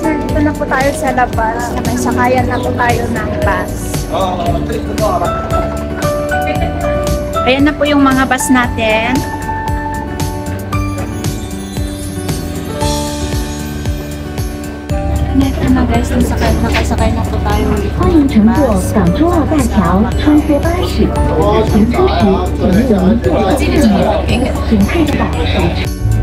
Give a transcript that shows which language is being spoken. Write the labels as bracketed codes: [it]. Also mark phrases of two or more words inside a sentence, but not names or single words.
[tl] Nandito na po tayo sa labas. May sakayan na po tayo ng bus. Ayan na po yung mga bus natin. Ito na, guys. Nakasakay na po tayo. [zh] 欢迎乘坐港珠澳大桥穿梭巴士，行车时请勿离座侧面，请确保手持。